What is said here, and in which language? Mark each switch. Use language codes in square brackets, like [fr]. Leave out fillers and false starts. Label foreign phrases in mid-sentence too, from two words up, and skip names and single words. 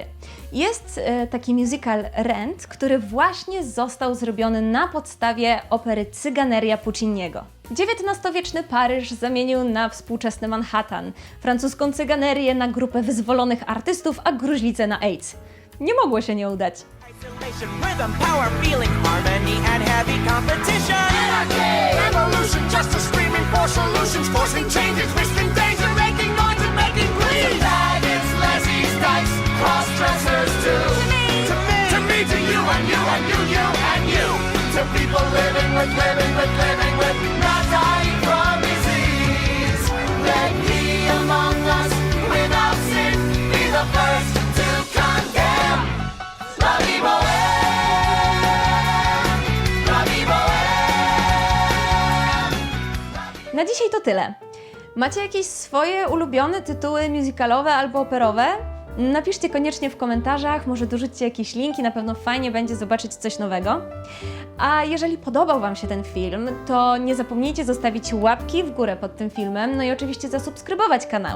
[pl] Jest taki musical Rent, który właśnie został zrobiony na podstawie opery Cyganeria Pucciniego. XIX-wieczny Paryż zamienił na współczesny Manhattan, francuską cyganerię na grupę wyzwolonych artystów, a gruźlicę na AIDS. Nie mogło się nie udać. [en] Isolation, rhythm, power, feeling, harmony, and heavy competition. Anarchy, revolution, justice, screaming for solutions, forcing changes, risking danger, making noise and making pleas. Dragons, lesbies, dykes, cross-dressers too. To me, to you, and you, and you. you, and you. To people living with, not dying from disease. Let he among us without sin be the first to condemn. [fr] La vie bohème, la vie bohème. [pl] Na dzisiaj to tyle. Macie jakieś swoje ulubione tytuły musicalowe albo operowe? Napiszcie koniecznie w komentarzach, może dorzućcie jakieś linki, na pewno fajnie będzie zobaczyć coś nowego. A jeżeli podobał Wam się ten film, to nie zapomnijcie zostawić łapki w górę pod tym filmem, no i oczywiście zasubskrybować kanał.